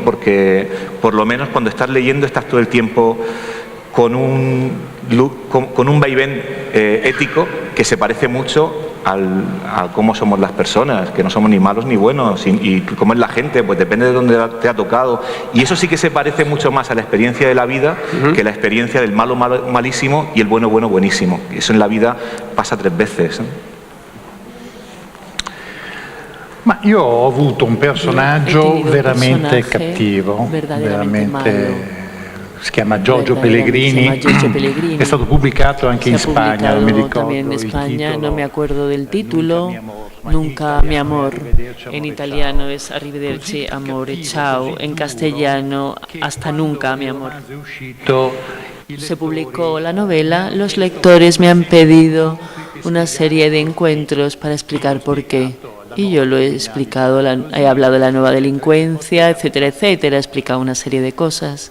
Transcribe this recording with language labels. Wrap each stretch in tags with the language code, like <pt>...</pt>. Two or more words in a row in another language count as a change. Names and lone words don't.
<es>Porque por lo menos cuando estás leyendo estás todo el tiempo con un vaivén ético que se parece mucho a cómo somos las personas, que no somos ni malos ni buenos, y cómo es la gente, pues depende de dónde te ha tocado, y eso sí que se parece mucho más a la experiencia de la vida que la experiencia del malo malísimo y el bueno buenísimo. Eso en la vida pasa 3 veces, ¿no?</es> <it>Ma io ho avuto un personaggio veramente cattivo, veramente si chiama Giorgio Pellegrini, è stato pubblicato anche in Spagna, non mi ricordo</it> <es>también en España, no me acuerdo del título, Nunca mi amor, en italiano es Arrivederci amore, ciao, en castellano Hasta nunca mi amor. Se publicó la novela, los lectores me han pedido una serie de encuentros para explicar por qué. Y yo lo he explicado, he hablado de la nueva delincuencia, etcétera, etcétera, he explicado una serie de cosas.</es>